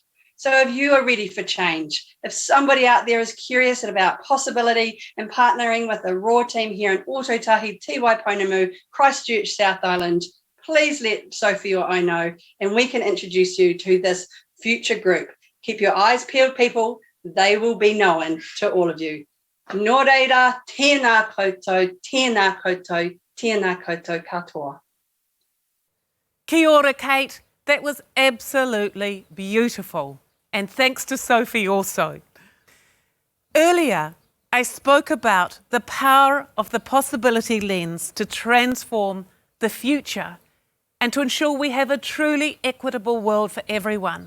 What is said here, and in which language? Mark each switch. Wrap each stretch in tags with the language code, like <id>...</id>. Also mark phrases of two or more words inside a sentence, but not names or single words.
<en>So if you are ready for change, if somebody out there is curious about possibility and partnering with the Roa team here in Ōtautahi,</en> <mi>Te Waipounamu,</mi> <en>Christchurch, South Island, please let Sophie or I know, and we can introduce you to this future group. Keep your eyes peeled, people. They will be known to all of you.</en> <mi>Nō reira, tēnā koutou, tēnā koutou, tēnā koutou katoa. Kia ora,</mi> <en>Kate. That was absolutely beautiful. And thanks to Sophie also. Earlier, I spoke about the power of the possibility lens to transform the future and to ensure we have a truly equitable world for everyone.</en>